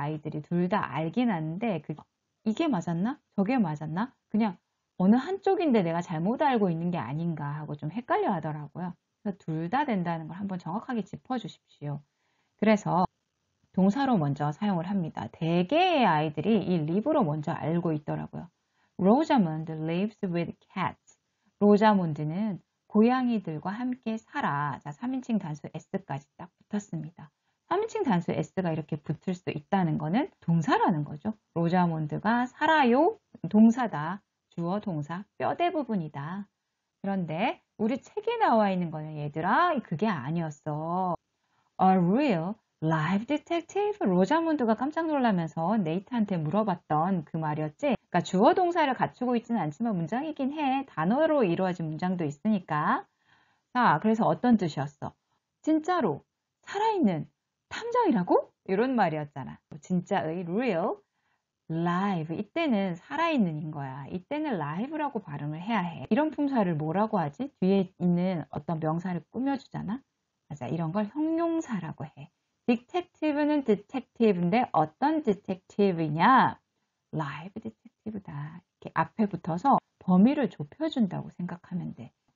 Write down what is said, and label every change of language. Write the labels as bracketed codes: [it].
[ko] 아이들이 둘 다 알긴 하는데 이게 맞았나? 저게 맞았나? 그냥 어느 한쪽인데 내가 잘못 알고 있는 게 아닌가 하고 좀 헷갈려 하더라고요. 그래서 둘 다 된다는 걸 한번 정확하게 짚어주십시오. 그래서 동사로 먼저 사용을 합니다. 대개의 아이들이 이 live로 먼저 알고 있더라고요. [en] Rosamond lives with cats. [ko] 로자몬드는 고양이들과 함께 살아. 자, 3인칭 단수 s까지 딱 붙었습니다. 3인칭 단수 s가 이렇게 붙을 수 있다는 거는 동사라는 거죠. 로자몬드가 살아요. 동사다. 주어, 동사, 뼈대 부분이다. 그런데 우리 책에 나와 있는 거는 얘들아 그게 아니었어. [en] A real live detective. [ko] 로자몬드가 깜짝 놀라면서 네이트한테 물어봤던 그 말이었지. 그러니까 주어 동사를 갖추고 있지는 않지만 문장이긴 해. 단어로 이루어진 문장도 있으니까. 자, 그래서 어떤 뜻이었어? 진짜로 살아있는 탐정이라고? 이런 말이었잖아. [en] 진짜의 real live. [ko] 이때는 살아있는인 거야. 이때는 live라고 발음을 해야 해. 이런 품사를 뭐라고 하지? 뒤에 있는 어떤 명사를 꾸며주잖아. 맞아. 이런 걸 형용사라고 해. detective는 detective인데 어떤 detective냐? live detective다. 이렇게 앞에 붙어서 범위를 좁혀준다고 생각하면 돼.